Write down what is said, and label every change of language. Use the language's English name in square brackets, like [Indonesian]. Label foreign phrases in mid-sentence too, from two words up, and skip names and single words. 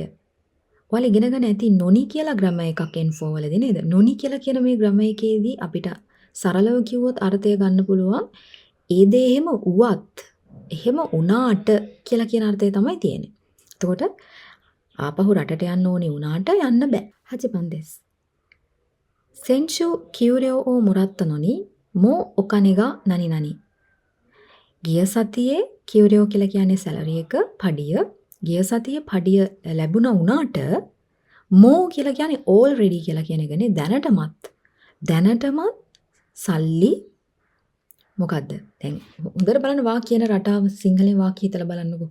[Sinhala] ඔයාලා ඉගෙනගෙන ඇති නොනි කියලා ග්‍රැමර් එකක් N4 වලදී නේද? නොනි කියලා කියන මේ ග්‍රැමර් එකේදී අපිට සරලව කිව්වොත් අර්ථය ගන්න පුළුවන්. ඒ දේ එහෙම උවත් එහෙම උනාට කියලා කියන අර්ථය තමයි තියෙන්නේ. එතකොට ආපහු රටට යන්න ඕනේ උනාට යන්න බෑ. [Japanese] 8 番です。先週給料をもらったのにもうお金が何々 [Sinhala] ගිය සතියේ කියුරියෝ කියලා කියන්නේ සැලරි එක පඩිය. ගිය සතියේ පඩිය ලැබුණා උනාට මෝ කියලා කියන්නේ already කියලා කියන එකනේ දැනටමත් සල්ලි මොකද්ද? දැන් හොඳට බලන්න වාක්‍යන රටාව සිංහලෙන් වාක්‍ය හිතලා බලන්නකෝ.